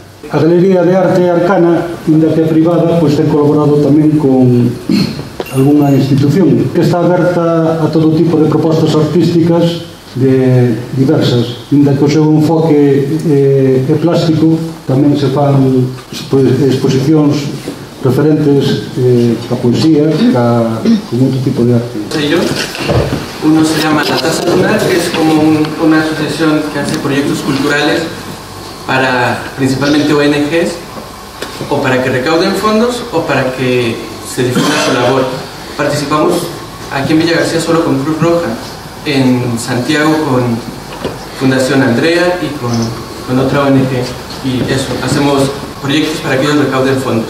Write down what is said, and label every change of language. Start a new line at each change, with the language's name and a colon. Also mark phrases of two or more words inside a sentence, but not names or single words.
Galician: A Galería de Arte Arcana, inda que é privada, pois ten colaborado tamén con algunha institución que está aberta a todo tipo de propostas artísticas diversas, inda que o seu enfoque é plástico, tamén se fan exposicións referentes a poesía, con outro tipo de arte.
Spanish: Uno se llama La Taza Lunar, que es como una asociación que hace proyectos culturales para principalmente ONGs, o para que recauden fondos o para que se difunda su labor. Participamos aquí en Vilagarcía solo con Cruz Roja, en Santiago con Fundación Andrea y con otra ONG, y eso, hacemos proyectos para que ellos recauden fondos.